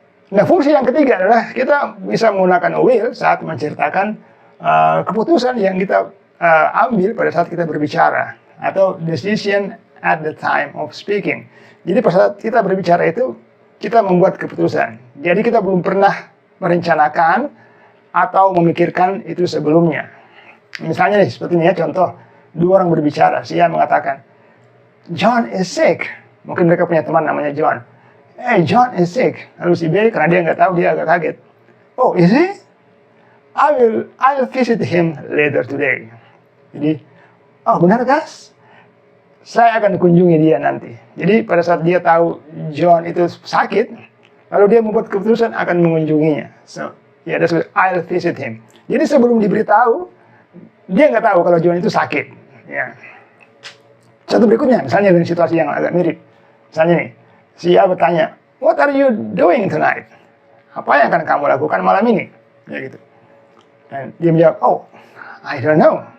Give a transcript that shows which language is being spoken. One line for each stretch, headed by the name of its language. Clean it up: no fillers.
Indonesian: Nah, fungsi yang ketiga adalah kita bisa menggunakan will saat menceritakan keputusan yang kita ambil pada saat kita berbicara atau
English: decision at the time of speaking.
Indonesian: Jadi pada saat kita berbicara itu kita membuat keputusan. Jadi kita belum pernah merencanakan atau memikirkan itu sebelumnya. Misalnya nih seperti ini ya, contoh dua orang berbicara. Si A mengatakan
English: John is sick.
Indonesian: Mungkin mereka punya teman namanya John.
English: Hey, John is sick.
Indonesian: Lalu si B karena dia nggak tahu, dia agak kaget.
English: Oh, is he? I'll visit him later today.
Indonesian: Jadi, oh benar guys? Saya akan kunjungi dia nanti. Jadi pada saat dia tahu John itu sakit, lalu dia membuat keputusan akan mengunjunginya.
English: So, ya, that's what I'll visit him.
Indonesian: Jadi sebelum diberitahu, dia nggak tahu kalau John itu sakit. Ya. Contoh berikutnya, misalnya dengan situasi yang agak mirip. Misalnya nih, si A bertanya,
English: what are you doing tonight?
Indonesian: Apa yang akan kamu lakukan malam ini? Ya gitu. Dan dia menjawab,
English: oh, I don't know.